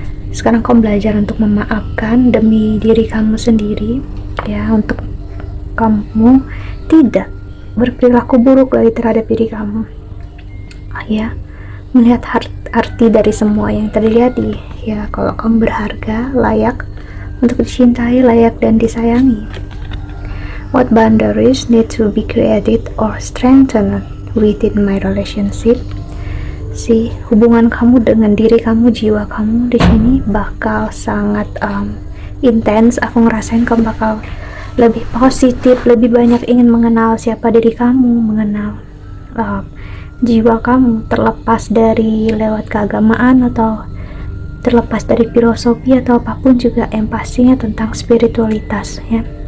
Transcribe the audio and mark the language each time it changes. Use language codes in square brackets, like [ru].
[id] Sekarang kamu belajar untuk memaafkan demi diri kamu sendiri ya, untuk kamu tidak berperilaku buruk lagi terhadap diri kamu ya, melihat arti dari semua yang terjadi ya. Kalau kamu berharga, layak untuk dicintai, layak dan disayangi. [en] What boundaries need to be created or strengthened within my relationship? [id] Si hubungan kamu dengan diri kamu, jiwa kamu di sini bakal sangat intens. Aku ngerasain kamu bakal lebih positif, lebih banyak ingin mengenal siapa diri kamu, mengenal jiwa kamu, terlepas dari lewat keagamaan atau terlepas dari filosofi atau apapun juga, empatinya tentang spiritualitas ya.